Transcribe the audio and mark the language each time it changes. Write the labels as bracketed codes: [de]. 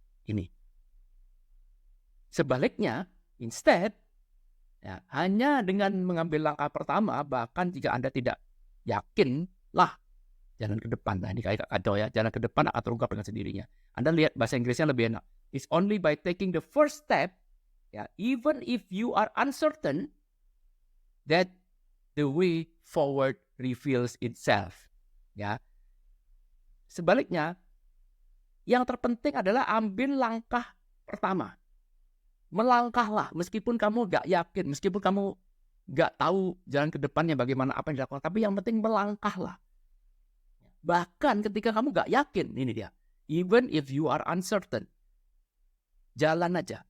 [id] Ini sebaliknya, instead ya, hanya dengan mengambil langkah pertama, bahkan jika Anda tidak yakin lah jalan ke depan. Nah, ini kayak kacau ya, jalan ke depan akan terungkap dengan sendirinya. Anda lihat bahasa Inggrisnya lebih enak. [en] It's only by taking the first step, ya, even if you are uncertain, that the way forward reveals itself. Ya. [id] Sebaliknya, yang terpenting adalah ambil langkah pertama. Melangkahlah, meskipun kamu gak yakin, meskipun kamu gak tahu jalan ke depannya bagaimana, apa yang dilakukan, tapi yang penting melangkahlah. Bahkan ketika kamu gak yakin, ini dia, [en] even if you are uncertain, [id] jalan aja.